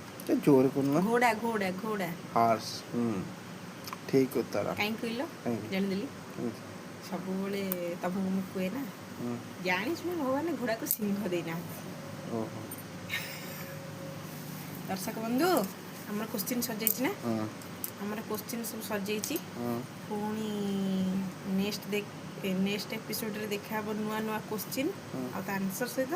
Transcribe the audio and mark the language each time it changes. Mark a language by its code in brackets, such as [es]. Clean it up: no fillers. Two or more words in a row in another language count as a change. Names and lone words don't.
[or] टे जोर करना ଘୋଡ଼ା ଘୋଡ଼ା ଘୋଡ଼ା ହର୍ସ ଠିକ୍ ଉତ୍ତର କାହିଁ କହିଲ କାହିଁକି? ଜାଣିଦେଲି ସବୁବେଳେ ତମକୁ ମୁଁ କୁହେ ନା ଜାଣିଛୁ ଭଗବାନ ଘୋଡ଼ାକୁ ସିଂହ ଦେଇନାହାନ୍ତି। ओहो ଦର୍ଶକ ବନ୍ଧୁ ଆମର କୋଶ୍ଚିନ୍ ସରିଯାଇଛି ନା ଆମର କୋଶ୍ଚିନ୍ ସବୁ ସରିଯାଇଛି ପୁଣି [en] next episodeରେ [or] ଦେଖାହେବ ନୂଆ ନୂଆ କୋଶ୍ଚିନ୍ ଆଉ ତା ଆନ୍ସର ସହିତ।